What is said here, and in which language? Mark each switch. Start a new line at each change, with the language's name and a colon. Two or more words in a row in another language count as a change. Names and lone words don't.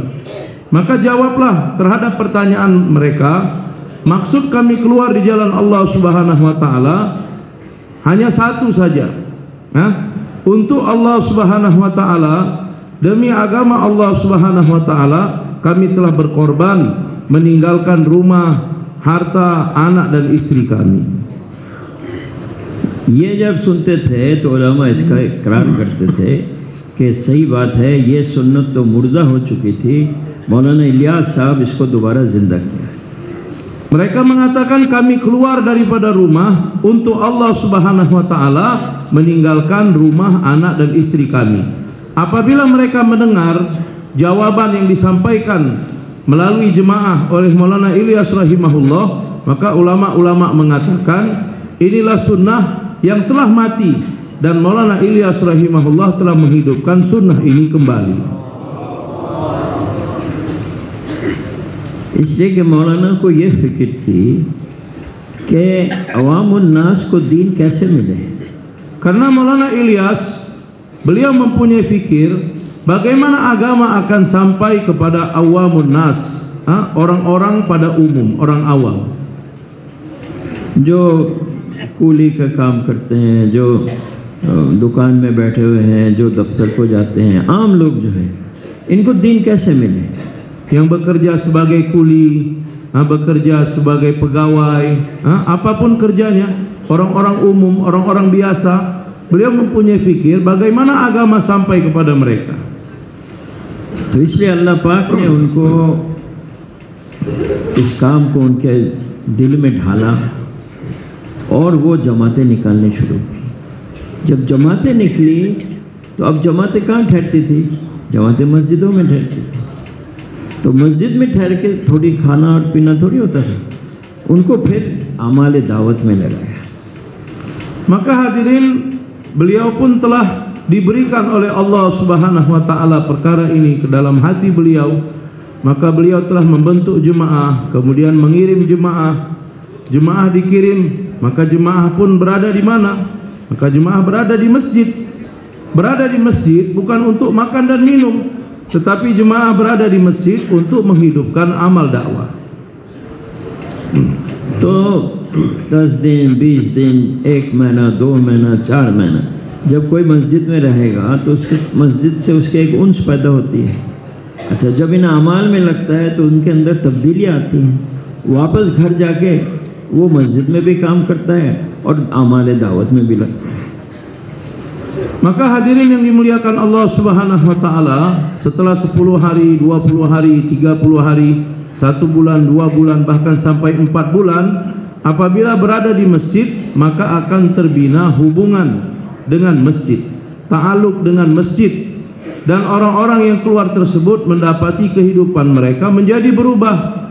Indonesian: Maka jawablah terhadap pertanyaan mereka, maksud kami keluar di jalan Allah
Arabic: سبحانه وتعالى
Indonesian: hanya satu saja, untuk Allah
Arabic: سبحانه وتعالى,
Indonesian: demi agama Allah
Arabic: سبحانه وتعالى
Indonesian: kami telah berkorban meninggalkan rumah, harta, anak dan istri kami.
Hindi: ये जब सुनते थे तो उलमा इसका इकरार करते थे कि सही बात है, ये सुन्नत तो मुर्दा हो चुकी थी, मौलाना इलियास साहब इसको दोबारा जिंदा किया।
Indonesian: Mereka mengatakan kami keluar daripada rumah untuk Allah
Arabic: سبحانه وتعالى,
Indonesian: meninggalkan rumah, anak dan istri kami. Apabila mereka mendengar jawaban yang disampaikan melalui jemaah oleh Maulana Ilyas rahimahullah, maka ulama-ulama mengatakan inilah sunnah yang telah mati dan Maulana Ilyas rahimahullah telah menghidupkan sunnah ini kembali.
Hindi: इसलिए कि मौलाना को ये फिक्र थी कि
Arabic: عوام الناس
Hindi: को दीन कैसे मिले।
Indonesian: Karena Maulana Ilyas Beliau mempunyai fikir bagaimana agama akan sampai kepada
Arabic: عوام الناس,
Indonesian: orang-orang pada umum, orang awam.
Hindi: जो कूली का काम करते हैं, जो दुकान में बैठे हुए हैं, जो दफ्तर को जाते हैं, आम लोग जो है, इनको दीन कैसे मिले?
Indonesian: Yang bekerja sebagai kuli, bekerja sebagai pegawai, apapun kerjanya, orang-orang umum, orang-orang biasa, beliau mempunyai fikir bagaimana agama sampai kepada mereka.
Hindi: तो इसलिए अल्लाह पाक ने उनको इस काम को उनके दिल में ढाला और वो जमातें निकालनी शुरू की। जब जमातें निकली तो अब जमातें कहाँ ठहरती थी? जमातें मस्जिदों में ठहरती थी। तो मस्जिद में ठहर के थोड़ी खाना और पीना थोड़ी होता था, उनको फिर आमाल दावत में लगाया।
Indonesian: Maka hadirin, beliau pun telah diberikan oleh Allah
Arabic: سبحانه وتعالى
Indonesian: perkara ini ke dalam hati beliau. Maka beliau telah membentuk jemaah, kemudian mengirim jemaah. Jemaah dikirim, maka jemaah pun berada di mana? Maka jemaah berada di masjid. Berada di masjid bukan untuk makan dan minum, tetapi jemaah berada di masjid untuk menghidupkan amal dakwah.
Hindi: तो 10 दिन 20 दिन 1 महीना 2 महीना 4 महीना जब कोई मस्जिद में रहेगा तो उसके मस्जिद से उसके एक उन्स पैदा होती है। अच्छा, जब इन अमाल में लगता है तो उनके अंदर तब्दीलियाँ आती हैं। वापस घर जाके वो मस्जिद में भी काम करता है और अमाल दावत में भी लगता है।
Indonesian: Maka hadirin yang dimuliakan Allah
Arabic: سبحانه وتعالى,
Indonesian: setelah 10 hari, 20 hari, 30 hari, 1 bulan, 2 bulan, bahkan sampai 4 bulan, apabila berada di masjid, maka akan terbina hubungan dengan masjid, ta'aluk dengan masjid, dan orang-orang yang keluar tersebut mendapati kehidupan mereka menjadi berubah.